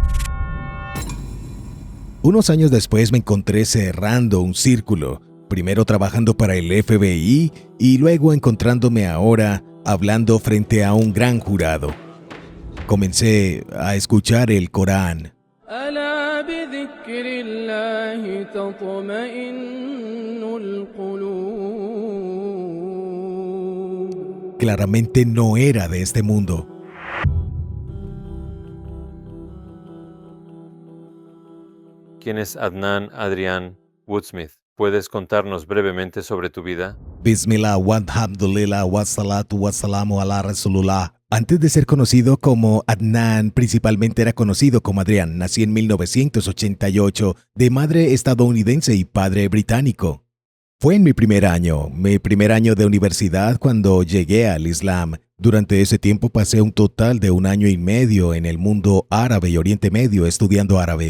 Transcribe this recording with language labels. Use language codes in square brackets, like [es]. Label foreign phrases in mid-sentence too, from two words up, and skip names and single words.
[es] Unos años después me encontré cerrando un círculo, primero trabajando para el FBI y luego encontrándome ahora hablando frente a un gran jurado. Comencé a escuchar el Corán. [ar] ألا بذكر الله تطمئن القلوب. [es] Claramente no era de este mundo. ¿Quién es Adnan Adrian Woodsmith? ¿Puedes contarnos brevemente sobre tu vida? [ar] بسم الله والحمد لله والصلاة والسلام على رسول الله. [es] Antes de ser conocido como Adnan, principalmente era conocido como Adrián. Nací en 1988, de madre estadounidense y padre británico. Fue en mi primer año de universidad cuando llegué al Islam. Durante ese tiempo pasé un total de 1 año y medio en el mundo árabe y Oriente Medio estudiando árabe.